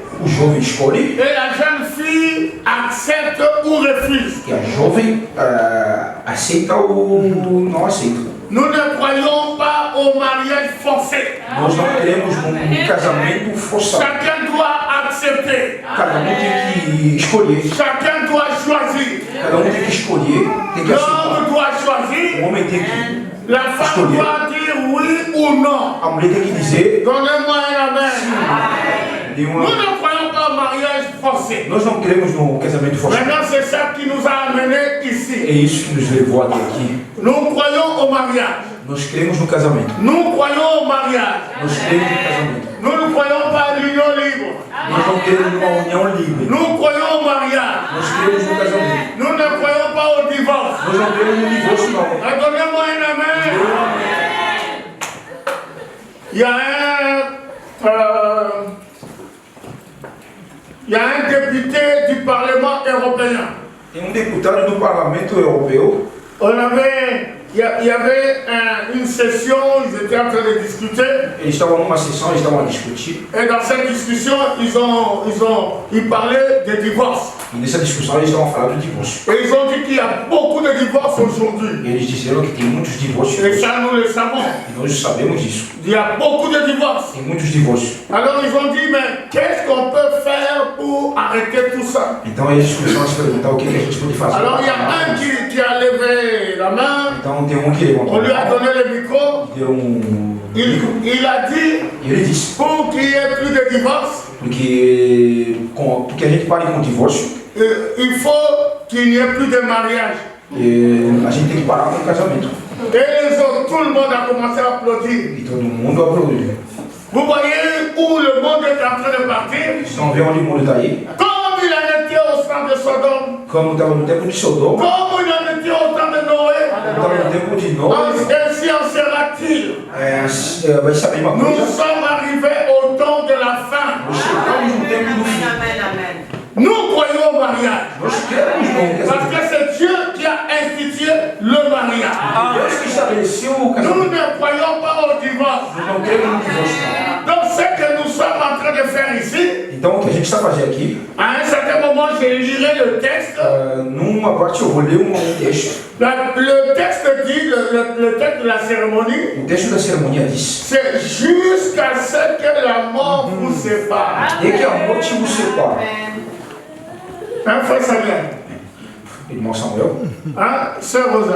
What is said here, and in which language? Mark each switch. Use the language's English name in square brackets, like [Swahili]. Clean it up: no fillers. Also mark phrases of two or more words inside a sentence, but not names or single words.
[Portuguese] O jovem escolhe [French] et la jeune fille accepte ou refuse. [Portuguese] e a jovem aceita ou não aceita. [French] Nous ne croyons pas au mariage forcé. [Portuguese] Nós não queremos um casamento forçado. [French] Chacun doit accepter. [Portuguese] Cada tem que escolher. [French] Chacun doit choisir. [Portuguese] Cada tem que escolher, tem que aceitar. [French] L'homme doit choisir. [Portuguese] O homem tem que. [French] La femme doit dire oui ou non. [Portuguese] A mulher tem que dizer. [French] Donnez-moi un amen. De Nous [Portuguese] uma, [French] ne croyons pas au mariage forcé. [Portuguese] nós não queremos no casamento forçado. [French] Maintenant, c'est ça qui nous a amenés [Portuguese] É [French] ici. [Portuguese] isso que nos levou até aqui. [French] Nous croyons au mariage. [Portuguese] Nós cremos no casamento. [French] Nous croyons au mariage. [Portuguese] Nós cremos no casamento. [French] Nous ne croyons pas à l'union libre. [Portuguese] Nós não queremos uma união livre. [French] Nous croyons au mariage. [Portuguese] Nós cremos no casamento. [French] Nous ne croyons pas au divorce. [Portuguese] Nós não queremos no divórcio, não. [French] Donnez-moi un amen. Il y a un député du Parlement européen. [Portuguese] Tem deputado do Parlamento Europeu. [French] Il y avait une session, ils étaient en train de discuter. [Portuguese] Eles estavam numa sessão, eles estavam a discutir. [French] Et dans cette discussion, ils parlaient des divorces. [Portuguese] E nessa discussão eles estavam falando do divórcio. [French] Et ils ont dit qu'il y a beaucoup de divorces aujourd'hui. [Portuguese] E eles disseram que tem muitos divórcios. [French] Et ça, nous le savons. [Portuguese] E nós sabemos disso. [French] Il y a beaucoup de divorces. [Portuguese] Tem muitos divórcios. [French] Alors ils ont dit, mais qu'est-ce qu'on peut faire pour arrêter tout ça? [Portuguese] Então eles começaram a se perguntar o que a gente pode fazer. [French] Alors il y a un qui a levé la main, [Portuguese] Então tem um que levantou. [French] on lui a donné le micro, [Portuguese] Deu [French] il a dit, [Portuguese] E ele disse, [French] pour qu'il y ait plus de divorces, [Portuguese] porque a gente pare com o divórcio, [French] il faut qu'il n'y ait plus de mariage. [Portuguese] a gente tem que parar com o casamento. [French] Et tout le monde a commencé à applaudir. [Portuguese] E todo mundo aplaudiu. [French] Vous voyez où le monde est en train de partir? [Portuguese] Vocês estão vendo onde o mundo está aí? [French] Comme il en était au sang de Sodome, [Portuguese] Como estava no tempo de Sodoma, [French] comme il en était au temps de Noé, [Portuguese] estava no tempo de Noé, [French] ainsi en sera-t-il. [Portuguese] vai saber uma [French] Nous [Portuguese] coisa. [French] sommes arrivés au temps de la fin. [Portuguese] Chegamos no tempo do fim. [French] Nous croyons au mariage. [Portuguese] Nós queremos no [French] Parce [Portuguese] casamento. [French] que c'est Dieu qui a institué le mariage. [Portuguese] Deus que estabeleceu o [French] Nous [Portuguese] casamento. [French] ne croyons pas au divorce. [Portuguese] Nós não queremos no divórcio. [French] Donc ce que nous sommes en train train de faire ici, [Portuguese] Então, o que a gente está fazendo aqui, [French] à un certain moment, je lirai le texte. [Portuguese] numa parte eu vou ler um texto. [French] Le texte dit, le texte de la cérémonie, [Portuguese] O texto da cerimônia diz: [French] c'est jusqu'à ce que la mort vous sépare. [Portuguese] e que a morte vos separa. [French] Hein, frère Samuel? [Portuguese] Irmão Samuel, [French] Hein, sœur Rosa?